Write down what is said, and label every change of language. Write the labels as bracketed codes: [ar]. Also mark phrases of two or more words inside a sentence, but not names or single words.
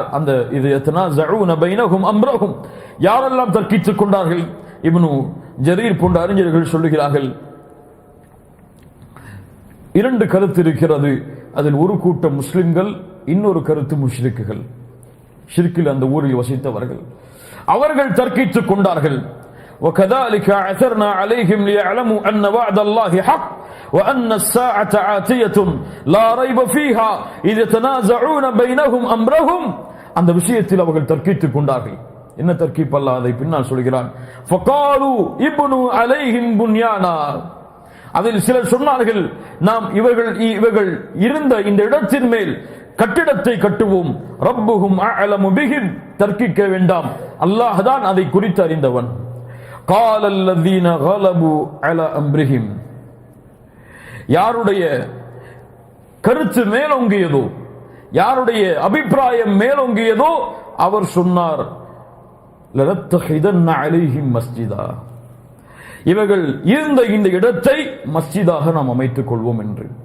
[ta] அந்த இது [ar] يتنازعون بينهم أمرهم, [ta] யாரெல்லாம் தர்க்கித்துக் கொண்டார்கள்? இப்னு ஜரீர் போன்ற அறிஞர்கள் சொல்லுகிறார்கள், 2 கருத்து இருக்கிறது. அதில் ஒரு கூட்டம் முஸ்லிம்கள், இன்னொரு கருத்து முஷ்ரிக்குகள். ஷிர்கில் அந்த ஊரில் வசித்தவர்கள். அவர்கள் தர்க்கித்துக் கொண்டார்கள். [ar] وَكَذَلِكَ عَثَرْنَا عَلَيْهِمْ لِيَعْلَمُوا أَنَّ وَعْدَ اللَّهِ حَقٌّ وَأَنَّ السَّاعَةَ آتِيَةٌ لَا رَيْبَ فِيهَا إِذْ يَتَنَازَعُونَ بَيْنَهُمْ أَمْرَهُمْ. [ta] அந்த விஷயத்தில் அவர்கள் தர்க்கித்துக் கொண்டார்கள். என்ன தர்க்கீப்? அல்லாஹ் அதை பின்னால் சொல்கிறான். [ar] فَقَالُوا ابْنُوا عَلَيْهِمْ بُنْيَانًا. [ta] அதில் சிலர் சொன்னார்கள், நாம் இவர்கள் இருந்த இந்த இடத்தின் மேல் கட்டிடத்தை கட்டுவோம். [ar] ربهم أعلم بهم. [ta] தர்க்கிக்க வேண்டாம், அல்லாஹ் தான் அதை குறித்து அறிந்தவன். [ar] قال الذين غلبوا على امرهم. [ta] யாருடைய கருத்து மேலோங்கியதோ, யாருடைய அபிப்பிராயம் மேலோங்கியதோ அவர் சொன்னார், [ar] لنتخذن عليهم مسجدا. [ta] இவர்கள் இருந்த இந்த இடத்தை மஸ்ஜிதாக நாம் அமைத்துக் கொள்வோம் என்று.